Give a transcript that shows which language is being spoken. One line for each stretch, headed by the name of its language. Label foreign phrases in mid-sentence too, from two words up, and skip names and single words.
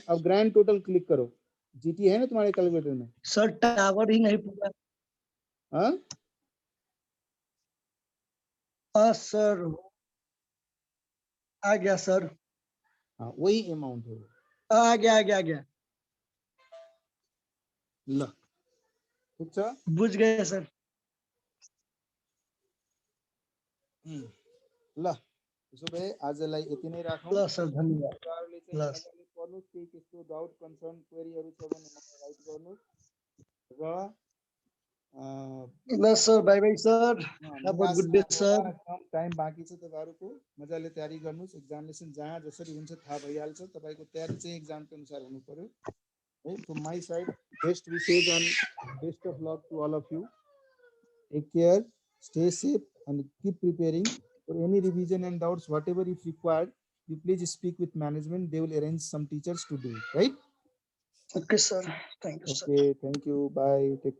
Hindi: अब ग्रैंड टोटल क्लिक करो, जीटी है ना तुम्हारे कैलकुलेटर में? सर टावर ही नहीं पूरा। हाँ सर आ गया सर, हाँ वही अमाउंट है। आ गया
Nepali: ल ठीक छ?
Hindi: बुझ गए सर।
Nepali: ल त्यसो भए आजलाई यति नै राखौँ। ल सर धन्यवाद। तपाईँहरूले चाहिँ ल मजाले पढ्नुहोस्, केही त्यस्तो
English: doubt concern
Nepali: क्वेरीहरू छ भने मलाई राइट गर्नुहोस् र
English: ल sir, bye bye sir, have a good day sir।
Nepali: कम टाइम बाँकी छ तपाईँहरूको, मजाले तयारी गर्नुहोस्। एक्जामिनेसन जहाँ जसरी हुन्छ थाहा भइहाल्छ। तपाईँको तयारी चाहिँ एक्जामको अनुसार हुनु पर्यो है।
English: from my side best wishes and best of luck to all of you. take care, stay safe and keep preparing for any revision and doubts whatever if required. You please speak with management, they will arrange some teachers to do it, right? Okay sir, thank you sir. Okay, thank you, bye, take